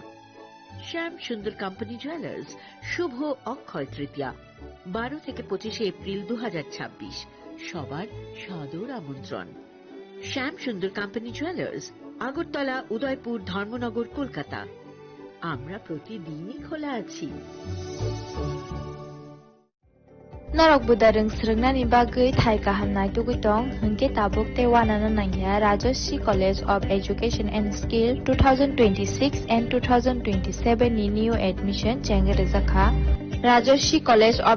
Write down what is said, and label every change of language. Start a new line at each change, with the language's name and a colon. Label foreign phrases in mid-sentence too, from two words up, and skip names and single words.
Bangla: শ্যাম সুন্দর কোম্পানি জুয়েলার্স, শুভ অক্ষয় তৃতীয়া, 12 থেকে 25 এপ্রিল 2026। সবার সাদর আমন্ত্রণ। শ্যাম সুন্দর কোম্পানি জুয়েলার্স, আগরতলা, উদয়পুর, ধর্মনগর, কলকাতা। আমরা প্রতিদিনই খোলা আছি।
Kok Borok: Norok budareng srengna ni bagai thai kahamnai tugitong hengke tabuk te wanana nangya Rajoshi College of Education and Skill 2026 and 2027 ni
English: new admission
Kok Borok: chengere zakha Rajoshi College of